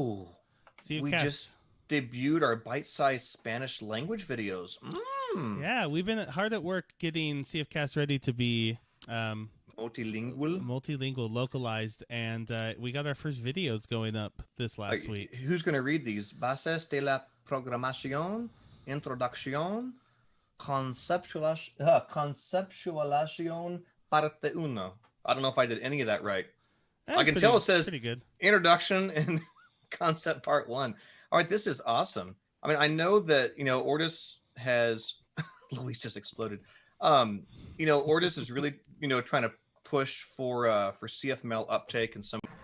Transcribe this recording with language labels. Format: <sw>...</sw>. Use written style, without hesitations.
<en>Ooh, we just debuted our bite-sized Spanish language videos. Yeah, we've been hard at work getting CFCast ready to be multilingual, localized, and we got our first videos going up this last week. Who's going to read these?</en> <es>Bases de la programación, introducción, conceptualización, parte uno.</es> <en>I don't know if I did any of that right. I can tell it says pretty good. Introduction and concept part 1. All right, this is awesome. I mean, I know that, Ortus has, Luis just exploded. Ortus is really, trying to push for CFML uptake and some</en>